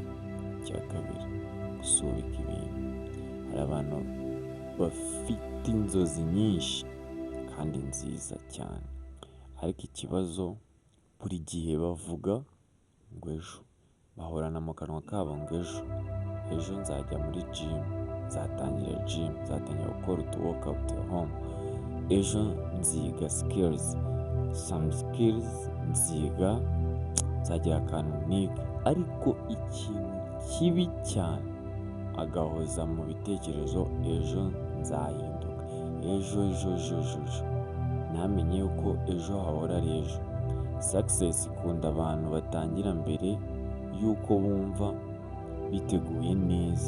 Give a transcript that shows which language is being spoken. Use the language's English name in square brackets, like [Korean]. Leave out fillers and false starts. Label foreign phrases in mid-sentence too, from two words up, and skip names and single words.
[Kinyarwanda] Icya kabiri, gusubika ibintu. Hari abantu bafite inzozi nyinshi kandi nziza cyane, ariko ikibazo buri gihe bavuga ngo ejo, bahorana mu kanwa kabo ngo ejo nzajya muri gym, nzatangira gym, nzatangira gukora utu [English] workout at home, [Kinyarwanda] ejo nziga [English] some skills [Kinyarwanda] nziga, nzagira akantu niga. Ariko ikintu kibi cyane, agahoza mu bitekerezo ejo nzahinduka, ejo, ntamenye yuko ejo hahora ari ejo. Success ikunda abantu batangira mbere yuko bumva biteguye neza.